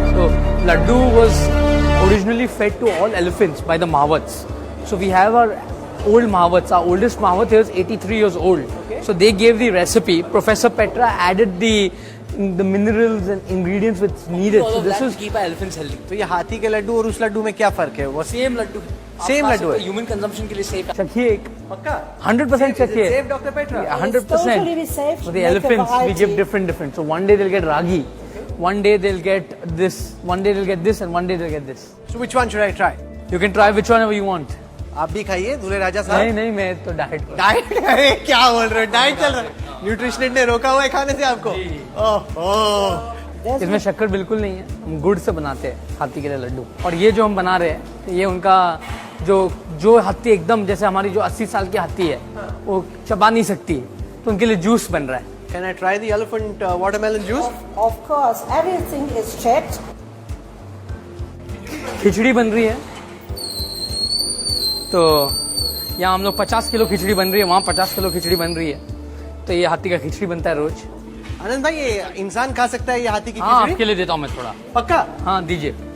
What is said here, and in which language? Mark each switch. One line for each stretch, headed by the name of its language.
English: So laddu was originally fed to all elephants by the Mahawats. So we have our old Mahawats. Our oldest Mahawat is 83 years old. Okay. So they gave the recipe. Professor Petra added the minerals and ingredients which needed. So this is keep our elephants healthy.
Hindi: तो ये हाथी के लड्डू और उस लड्डू में क्या फर्क है? वो
English: Same laddu. Same
Hindi: laddu है?
English: Human consumption
Hindi: के लिए
English: safe.
Hindi: चखिए एक पक्का? 100% चखिए।
English: Save Dr. Petra. Yeah, 100%. totally be safe For to the make a elephants, we variety. give different. So one day they'll get ragi, one day they'll get this, one day they'll get this, and one day they'll get this. So which one should I try? You can try which one you want.
Hindi: आप भी खाइए दूल्हे राजा नहीं साहब. नहीं मैं तो diet पर। डाइट? अरे क्या बोल रहे हो? डाइट चल रहा है? न्यूट्रिशनिस्ट ने रोका हुआ है खाने से आपको? ओह. इसमें शक्कर बिल्कुल नहीं है, हम गुड़ से बनाते हैं हाथी के लिए लड्डू। और ये जो हम बना रहे हैं ये उनका जो हाथी एकदम जैसे हमारी जो 80 साल की हाथी है वो चबा नहीं सकती है, तो उनके लिए जूस बन रहा है।
English: Can I try the elephant watermelon juice? Of course, everything is checked.
Hindi: खिचड़ी बन रही है, तो यहाँ हम लोग 50 किलो खिचड़ी बन रही है, वहाँ 50 किलो खिचड़ी बन रही है, तो ये हाथी का खिचड़ी बनता है रोज। आनंद भाई ये इंसान खा सकता है ये हाथी की हाँ खिचड़ी? आपके लिए देता हूँ मैं थोड़ा। पक्का? हाँ दीजिए,